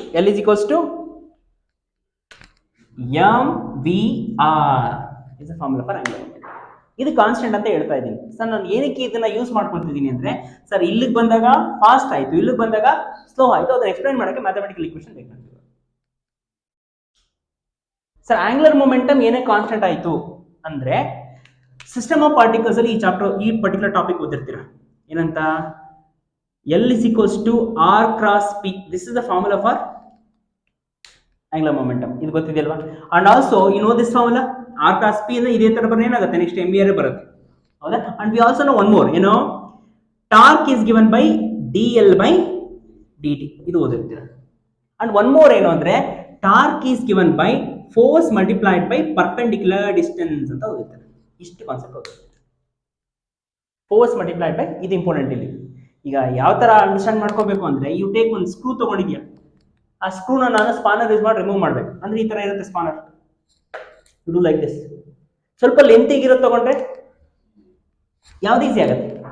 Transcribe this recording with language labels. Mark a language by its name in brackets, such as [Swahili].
[English] L is equals to mvr is the formula for angular momentum. [Kannada] ಇದು constant ಅಂತ ಹೇಳ್ತಾ ಇದ್ದೀನಿ ಸರ್. ನಾನು ಏನಕ್ಕೆ ಇದನ್ನ ಯೂಸ್ ಮಾಡ್ಕೊಳ್ತಿದ್ದೀನಿ ಅಂದ್ರೆ, ಸರ್ ಇಲ್ಲಿಗೆ ಬಂದಾಗ ಫಾಸ್ಟ್ ಆಯ್ತು, ಇಲ್ಲಿಗೆ ಬಂದಾಗ ಸ್ಲೋ ಆಯ್ತು, ಅದನ್ನ ಎಕ್ಸ್ಪ್ಲೈನ್ ಮಾಡಕ್ಕೆ ಮ್ಯಾಥಮೆಟಿಕಲ್ ಈಕ್ವೇಷನ್ ಬೇಕು. ಸರ್ ಆಂಗ್ಯುಲರ್ ಮೊಮೆಂಟಮ್ ಏನೇ ಕಾನ್ಸ್ಟೆಂಟ್ ಆಯ್ತು ಅಂದ್ರೆ, ಸಿಸ್ಟಮ್ ಆಫ್ ಪಾರ್ಟಿಕಲ್ಸ್ ಅಲ್ಲಿ ಈ ಚಾಪ್ಟರ್ ಈ ಪರ್ಟಿಕ್ಯುಲರ್ ಟಾಪಿಕ್ ಓದಿರ್ತೀರಾ. ಏನಂತ? [English] L is equals to r cross p. This is the formula for angular momentum. [Kannada] ಇದು ಗೊತ್ತಿದೆಯಲ್ವಾ? [English] And also you know this formula r cross p [Kannada] ಅಂದ್ರೆ ಇದೇ ತರ ಬರೋದು ಏನಾಗುತ್ತೆ, ನೆಕ್ಸ್ಟ್ mvr ಬರುತ್ತೆ, ಹೌದಾ? [English] And we also know one more, you know, torque is given by dl by dt. [Kannada] ಇದು ಓದಿರ್ತೀರಾ. [English] And one more [Kannada] ಏನು ಅಂದ್ರೆ, [English] torque is given by force multiplied by perpendicular distance [Kannada] ಅಂತ ಓದಿರ್ತೀರಾ. ಇಷ್ಟು ಕಾನ್ಸೆಪ್ಟ್ ಓದಿರ್ತೀರಾ. ಫೋರ್ಸ್ ಮಲ್ಟಿಪ್ಲೈಡ್ ಬೈ, ಇದು important ಇಲ್ಲಿ. ಈಗ ಯಾವ ತರ ಅಂಡರ್ಸ್ಟ್ಯಾಂಡ್ ಮಾಡ್ಕೋಬೇಕು ಅಂದ್ರೆ, ಯು ಟೇಕ್ ಒಂದು ಸ್ಕ್ರೂ ತಗೊಂಡಿದ್ಯಾ, ಆ ಸ್ಕ್ರೂನ ನಾನು ಸ್ಪಾನರ್ ಯೂಸ್ ಮಾಡಿ ರಿಮೂವ್ ಮಾಡ್ಬೇಕು ಅಂದ್ರೆ ಈ ತರ ಇರುತ್ತೆ spanner. [English] You do like this. [Kannada] ಸ್ವಲ್ಪ ಲೆಂತಿಗಿರೋ ತಗೊಂಡ್ರೆ ಯಾವ್ದು ಈಸಿ ಆಗುತ್ತೆ?